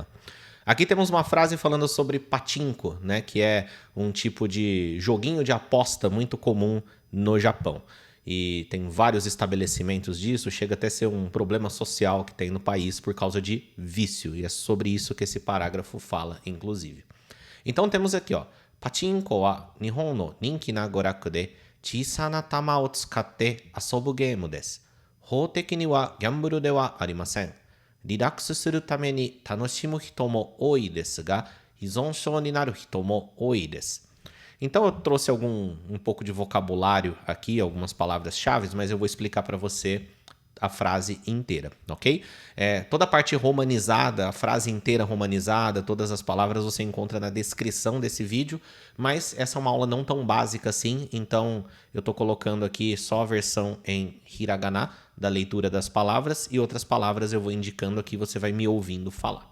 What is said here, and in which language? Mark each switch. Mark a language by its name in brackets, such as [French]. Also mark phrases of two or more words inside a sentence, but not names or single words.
[Portuguese] Aqui temos uma frase falando sobre pachinko, né, que é um tipo de joguinho de aposta muito comum no Japão. E tem vários estabelecimentos disso, chega até a ser um problema social que tem no país por causa de vício. E é sobre isso que esse parágrafo fala, inclusive. Então temos aqui, ó. [Japanese] パチンコは日本の人気な娯楽で小さな玉を使って遊ぶゲームです. 法的にはギャンブルではありません. リラックスするために楽しむ人も多いですが、依存症になる人も多いです. [Portuguese] Então eu trouxe um pouco de vocabulário aqui, algumas palavras-chave, mas eu vou explicar para você a frase inteira, ok? Toda a parte romanizada, a frase inteira romanizada, todas as palavras você encontra na descrição desse vídeo, mas essa é uma aula não tão básica assim, então eu estou colocando aqui só a versão em hiragana da leitura das palavras e outras palavras eu vou indicando aqui, você vai me ouvindo falar.